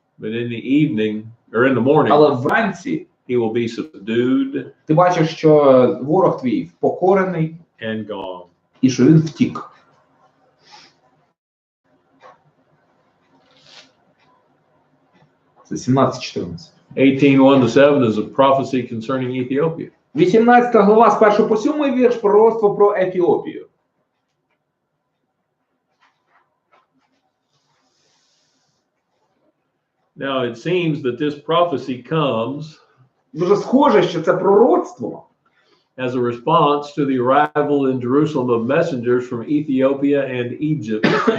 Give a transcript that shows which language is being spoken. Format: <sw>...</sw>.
<en>But in the evening, or in the morning,</en> <uk>Але вранці</uk> <en>he will be subdued</en> <uk>ти бачиш, що ворог твій впокорений</uk> <en>and gone.</en> <uk>і що він втік. Це 17-14.</uk> <en>18:1 to 7 is a prophecy concerning Ethiopia.</en> <uk>18 глава з 1 по 7 вірш пророцтво про Ефіопію.</uk> <en>Now it seems that this prophecy comes</en> <uk>Дуже схоже, що це пророцтво</uk> <en>as a response to the arrival in Jerusalem of messengers from Ethiopia and Egypt.</en>